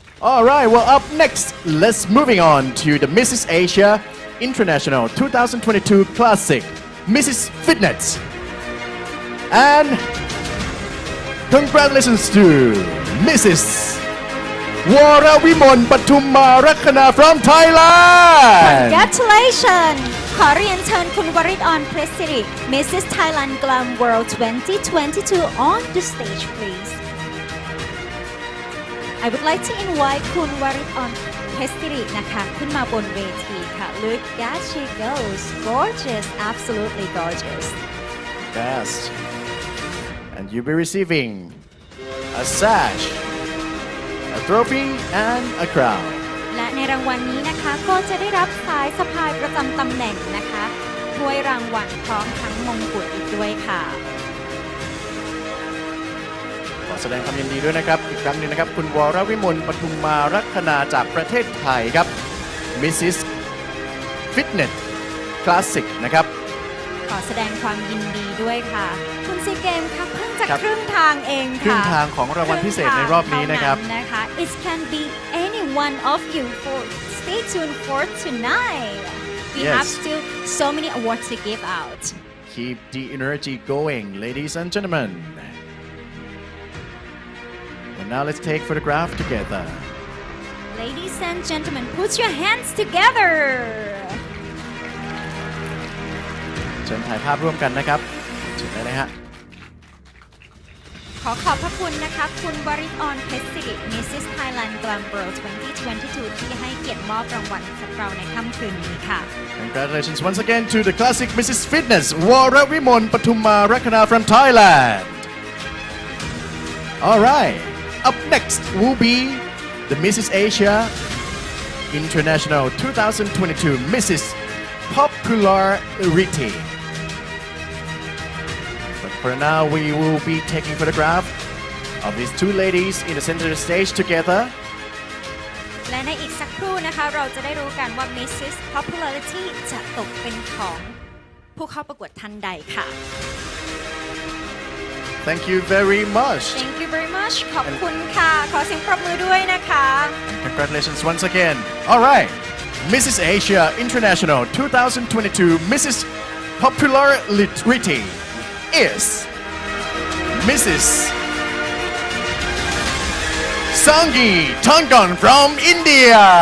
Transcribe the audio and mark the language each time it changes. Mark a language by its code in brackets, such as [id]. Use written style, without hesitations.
[en] All right, well, up next, let's moving on to the Mrs. Asia International 2022 Classic, Mrs. Fitness. And congratulations to Mrs. Warawimon Patumarakana from Thailand. [th] Congratulations ขอเรียนเชิญคุณวริศ ออนเพชรสิริ Mrs. [en] Thailand Glam World 2022 on the stage please. I would like to invite คุณวริศ ออนเพชรสิริ [th] นะคะขึ้นมาบนเวทีค่ะ [en] Look at she goes gorgeous absolutely gorgeous. Yes. And you'll be receiving a sash, a trophy, and a crown. [th] และในรางวัลนี้นะคะก็จะได้รับสายสะพายประจำตำแหน่งนะคะถ้วยรางวัลพร้อมทั้งมงกุฎอีกด้วยค่ะ ขอแสดงความยินดีด้วยนะครับอีกครั้งหนึงนะครับคุณวรวิมลปทุมมารัคนาจากประเทศไทยครับ Mrs. Fitness Classic นะครับ ขอแสดงความยินดีด้วยค่ะคุณซีเกมค่ะเพิ่งจะครึ่งทางเองค่ะ ครึ่งทางของรางวัลพิเศษในรอบนี้นะครับ [en] It can be any one of you for stay tuned for tonight. We Yes. have still so many awards to give out. Keep the energy going, ladies and gentlemen. And now let's take photograph together. Ladies and gentlemen, put your hands together. [th] เชิญถ่ายภาพร่วมกันนะครับเชิญได้เลยฮะ ขอขอบพระคุณนะคะคุณวริศ ออนเพชรสิริ Mrs. Thailand Glam World 2022 ที่ให้เกียรติมอบรางวัลกับเราในค่ำคืนนี้ค่ะ [en] Congratulations once again to the classic Mrs. Fitness Warawimon Patuma Rakana from Thailand. All right, up next will be the Mrs. Asia International 2022 Mrs. Popularity. But for now, we will be taking photograph of these two ladies in the center of the stage together. [th] และในอีกสักครู่นะคะเราจะได้รู้กันว่า Mrs. Popularity จะตกเป็นของผู้เข้าประกวดท่านใดค่ะ [en] Thank you very much. Thank you very much [th] ขอบคุณค่ะขอเสียงปรบมือด้วยนะคะ [en] Congratulations once again. All right, Mrs. Asia International 2022 Mrs. Popularity is Mrs. Sangi Tonggon from India.